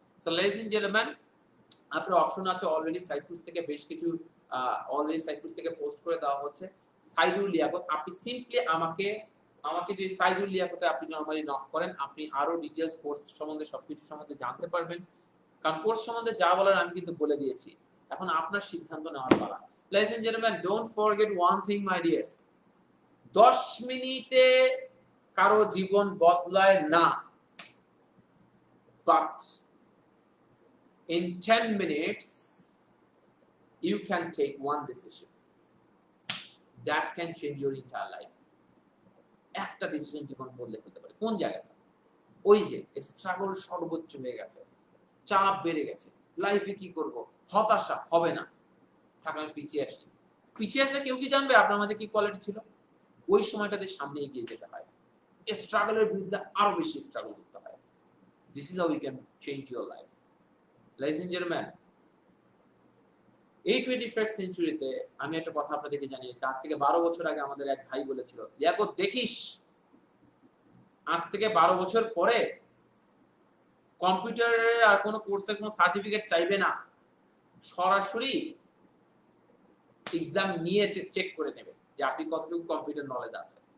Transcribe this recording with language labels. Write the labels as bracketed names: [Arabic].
[English] so ladies and gentleman, [Bangla] আপনার option আছে already Saifus থেকে বেশ কিছু অলরেডি সাইফুস থেকে পোস্ট করে দেওয়া হচ্ছে। সাইদুল লিয়াকত, আপনি সিম্পলি আমাকে যদি সাইদুল লিয়াকতে আপনি নরমালি নক করেন, আপনি আরো ডিটেইলস কোর্স সম্বন্ধে সবকিছু সম্বন্ধে জানতে পারবেন। কারণ কোর্স সম্বন্ধে যা বলার আমি কিন্তু বলে দিয়েছি, এখন আপনার সিদ্ধান্ত নেওয়ার পালা। [English] Ladies and gentlemen, don't forget one thing, my dears. [Bangla] 10 মিনিটে কারো জীবন বদলায় না, [English] but in 10 minutes you can take one decision that can change your entire life. [Bangla] একটা ডিসিশন জীবন বদলে ফেলতে পারে। কোন জায়গাটা? ওই যে স্ট্রাগল সর্বোচ্চ হয়ে গেছে, চাপ বেড়ে গেছে, লাইফে কি করব, হতাশা, হবে না, থাক আমি পিছিয়ে আসলে কেউ কি জানবে আপনার মাঝে কি কোয়ালিটি ছিল? ওই সময়টাতে সামনে এগিয়ে যেতে হয়, স্ট্রাগলের বিরুদ্ধে আরো বেশি স্ট্রাগল করতে হয়। [English] This is how you can change your life. Ladies and gentlemen, [Bangla] এই 21st সেঞ্চুরিতে আমি একটা কথা আপনাদেরকে জানিয়ে, আজ থেকে 12 বছর আগে আমাদের এক ভাই বলেছিল, লিয়াকত দেখিস, আজ থেকে 12 বছর পরে কম্পিউটারের আর কোনো কোর্সের কোনো সার্টিফিকেট চাইবে না, সরাসরি এক্সাম নিয়ে চেক করে নেবে যে আপনি কতটুকু কম্পিউটার নলেজ আছে।